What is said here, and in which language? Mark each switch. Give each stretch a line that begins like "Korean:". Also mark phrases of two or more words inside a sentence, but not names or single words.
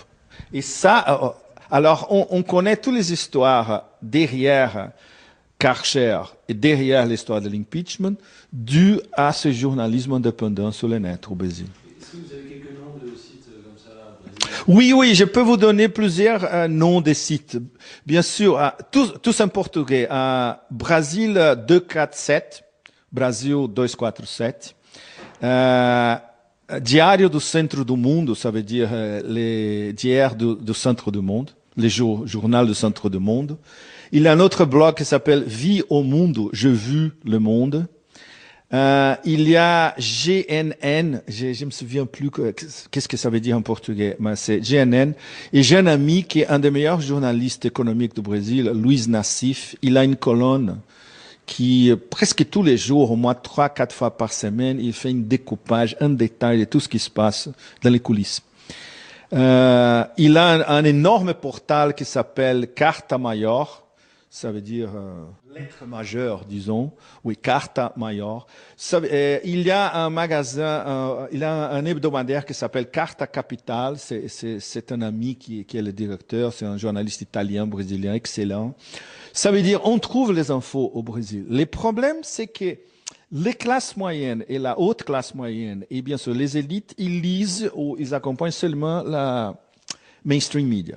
French: Et ça, alors on connaît toutes les histoires derrière Karcher et derrière l'histoire de l'impeachment dû à ce journalisme indépendant sur le net au Brésil. Est-ce que vous avez quelques noms de sites comme ça brésiliens? Oui, je peux vous donner plusieurs noms de sites. Bien sûr, tous en portugais. Brasil 247, Brasil 247. Diário do Centro do Mundo, ça veut dire les diaires du Centre du Monde, les journal du Centre du Monde. Il y a un autre blog qui s'appelle Vie au Mundo, je vu le monde. Il y a GNN, je me souviens plus qu'est-ce que ça veut dire en portugais, mais c'est GNN. Et j'ai un ami qui est un des meilleurs journalistes économiques du Brésil, Luiz Nassif. Il a une colonne qui, presque tous les jours, au moins 3-4 fois par semaine, il fait un découpage, un détail de tout ce qui se passe dans les coulisses. Il a un énorme portal qui s'appelle Carta Maior. Ça veut dire lettre majeure, disons. Oui, carta maior. Il y a un magasin, il y a un hebdomadaire qui s'appelle Carta Capital. C'est un ami qui est le directeur. C'est un journaliste italien, brésilien, excellent. Ça veut dire on trouve les infos au Brésil. Les problèmes, c'est que les classes moyennes et la haute classe moyenne, et bien sûr les élites, ils lisent ou ils accompagnent seulement la
English: mainstream media.